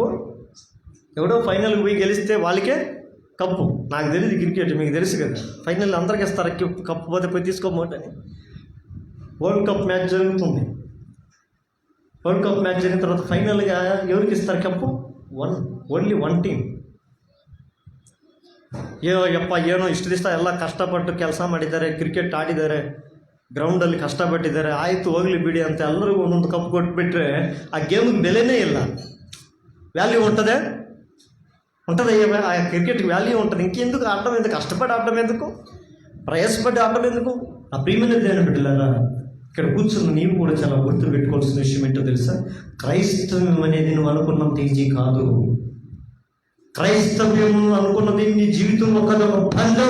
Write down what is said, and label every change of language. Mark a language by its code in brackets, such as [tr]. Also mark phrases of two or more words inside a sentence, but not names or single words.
[te] ఎవడో ఫైనల్కి పోయి గెలిస్తే వాళ్ళకే కప్పు. నాకు తెలియదు క్రికెట్, మీకు తెలుసు కదా. ఫైనల్ అందరికి ఇస్తారు కప్పు, పోతే పోయి తీసుకోమోటని. వరల్డ్ కప్ మ్యాచ్ జరుగుతుంది. వరల్డ్ కప్ మ్యాచ్ జరిగిన తర్వాత ఫైనల్గా ఎవరికి ఇస్తారు కప్పు? [en] Only one team. [kn] ಏನೋ ಇಷ್ಟು ದಿವಸ ಎಲ್ಲ ಕಷ್ಟಪಟ್ಟು ಕೆಲಸ ಮಾಡಿದ್ದಾರೆ, ಕ್ರಿಕೆಟ್ ಆಡಿದ್ದಾರೆ, ಗ್ರೌಂಡಲ್ಲಿ ಕಷ್ಟಪಟ್ಟಿದ್ದಾರೆ, ಆಯಿತು ಹೋಗಲಿ ಬಿಡಿ ಅಂತ ಎಲ್ಲರಿಗೂ ಒಂದೊಂದು ಕಪ್ ಕೊಟ್ಬಿಟ್ರೆ ಆ ಗೇಮ್ಗೆ ಬೆಲೆನೇ ಇಲ್ಲ. [te] ವ್ಯಾಲ್ಯೂ ఉంటుంది? ఆ క్రికెట్కి వాల్యూ ఉంటుంది. ఇంకెందుకు ఆడటం? ఎందుకు కష్టపడి ఆడటం? ఎందుకు ప్రయాసపడి ఆడటం? ఎందుకు? ఆ ప్రియమైన దేవుని బిడ్డలారా, ఇక్కడ కూర్చున్న నీవు కూడా చాలా గుర్తు పెట్టుకోవాల్సిన విషయం ఏంటో తెలుసా? క్రైస్తవ్యం అనేది నువ్వు అనుకున్నంత ఈజీ కాదు. క్రైస్తవ్యం అనుకున్నది నీ జీవితంలో ఒక పందెం.